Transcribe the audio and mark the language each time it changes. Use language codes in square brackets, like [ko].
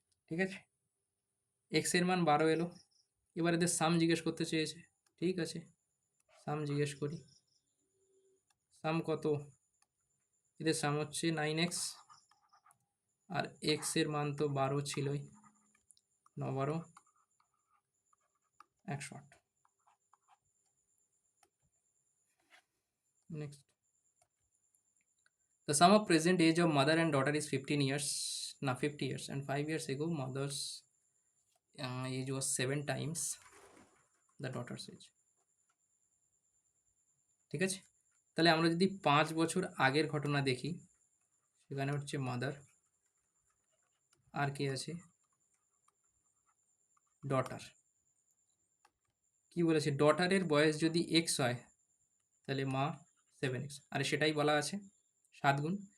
[bn] ঠিক আছে, x এর মান 12 এলো। এবার এদের সাম জিজ্ঞেস করতে চেয়েছে, ঠিক আছে সাম জিজ্ঞেস করি। সাম কত, এদের সাম হচ্ছে 9x, আর x এর মান তো 12 ছিলই, 9 12 108। [en] next, the sum of present age of mother and daughter is 15 years, [bn] না [en] 50 years, and 5 years ago mother's age was 7 times the daughter's age। [bn] ঠিক আছে, তাহলে আমরা যদি 5 বছর আগের ঘটনা দেখি, সেখানে হচ্ছে মাদার, আর কে আছে, ডটার। কি বলেছে, ডটারের বয়স যদি এক্স হয়, তাহলে মা 7x, আর সেটাই বলা আছে 7 গুণ।